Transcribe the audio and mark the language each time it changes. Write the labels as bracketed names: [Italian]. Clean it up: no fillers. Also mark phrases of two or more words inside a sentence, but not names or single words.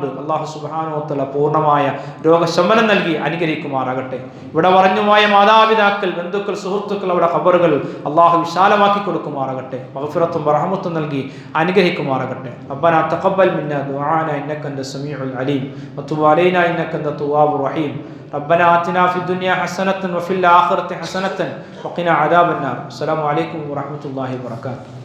[Malayalam] അള്ളാഹു [Arabic] سبحانه وتعالى [Malayalam] പൂർണ്ണമായ രോഗശമനം നൽകി അനുഗ്രഹിക്കുമാറാകട്ടെ. ഇവിടെ പറഞ്ഞുപോയ മാതാപിതാക്കൾ, ബന്ധുക്കൾ, സുഹൃത്തുക്കൾ, അവരുടെ ഖബറുകൾ അള്ളാഹു വിശാലമാക്കി കൊടുക്കുമാറാകട്ടെ. മഗ്ഫിറത്തും റഹ്മത്തും നൽകി അനുഗ്രഹിക്കുമാറാകട്ടെ. [Arabic] ربنا تقبل منا دعاءنا إنك أنت السميع العليم وتب علينا إنك أنت التواب الرحيم. ربنا آتنا في الدنيا حسنة وفي الآخرة حسنة وقنا عذاب النار. السلام عليكم ورحمة الله وبركاته.